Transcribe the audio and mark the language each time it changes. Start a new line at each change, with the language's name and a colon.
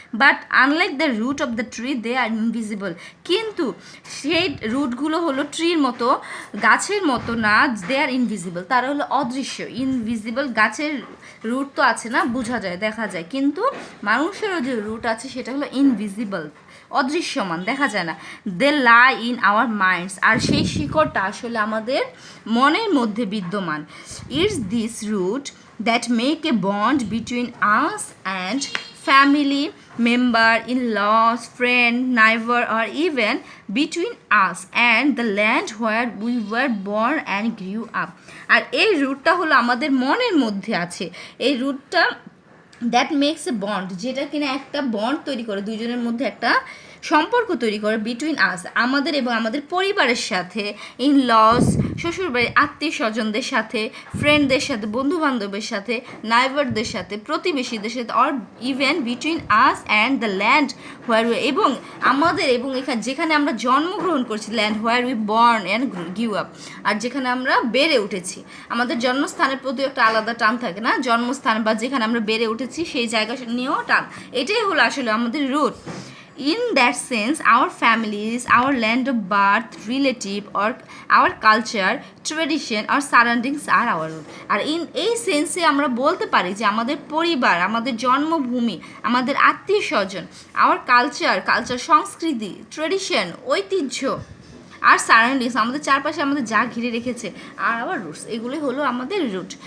English: but unlike the root of the tree they are invisible,
Bangla: কিন্তু সেই রুটগুলো হলো ট্রির মতো, গাছের মতো না,
English: they are invisible,
Bangla: তারা হলো অদৃশ্য। ইনভিজিবল গাছের রুট তো আছে না, বোঝা যায়, দেখা যায়, কিন্তু মানুষেরও যে রুট আছে সেটা হলো ইনভিজিবল, অদৃশ্যমান, দেখা যায় না।
English: they lie in our minds,
Bangla: আর সেই শিকড়টা আসলে আমাদের মনের মধ্যে বিদ্যমান।
English: It's this root that make a bond between us and family member, in-laws, friend, neighbor, or even between us and the land where we were born and grew up.
Bangla: আর এই রুটটা হলো আমাদের মনের মধ্যে আছে। এই রুটটা
English: that makes a bond,
Bangla: যেটা কিনা একটা বন্ড তৈরি করে, দুইজনের মধ্যে একটা সম্পর্ক তৈরি করে, বিটুইন আস, আমাদের এবং আমাদের পরিবারের সাথে, ইন লস, শ্বশুরবাড়ির আত্মীয় স্বজনদের সাথে, ফ্রেন্ডদের সাথে, বন্ধুবান্ধবের সাথে, নাইবারদের সাথে, প্রতিবেশীদের সাথে,
English: or even between us and the land where we,
Bangla: এবং আমাদের এবং এখানে যেখানে আমরা জন্মগ্রহণ করছি,
English: land where we born and grew up,
Bangla: আর যেখানে আমরা বেড়ে উঠেছি। আমাদের জন্মস্থানের প্রতি একটা আলাদা টান থাকে না, জন্মস্থান বা যেখানে আমরা বেড়ে উঠেছি সেই জায়গা নিয়েও টান, এটাই হলো আসলে আমাদের root.
English: In that sense, our families, our land of birth, relative, or our culture, tradition, or surroundings are our root.
Bangla: আর এই সেন্সে আমরা বলতে পারি যে আমাদের পরিবার, আমাদের জন্মভূমি, আমাদের আত্মীয় স্বজন, our কালচার সংস্কৃতি, ট্রেডিশন, ঐতিহ্য, আর সারাউন্ডিংস, আমাদের চারপাশে আমাদের যা ঘিরে রেখেছে, আর আওয়ার রুটস, এগুলোই হলো আমাদের রুট।